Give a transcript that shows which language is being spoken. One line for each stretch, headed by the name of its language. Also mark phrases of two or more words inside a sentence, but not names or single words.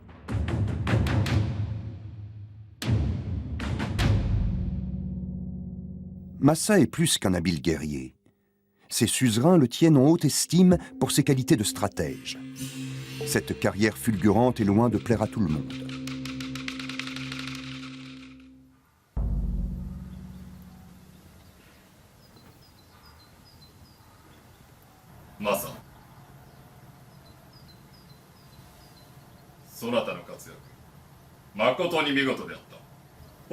French: Masa est plus qu'un habile guerrier. Ses suzerains le tiennent en haute estime pour ses qualités de stratège. Cette carrière fulgurante est loin de plaire à tout le monde. Masa.
Japanese: そなたの活躍、誠に見事であった。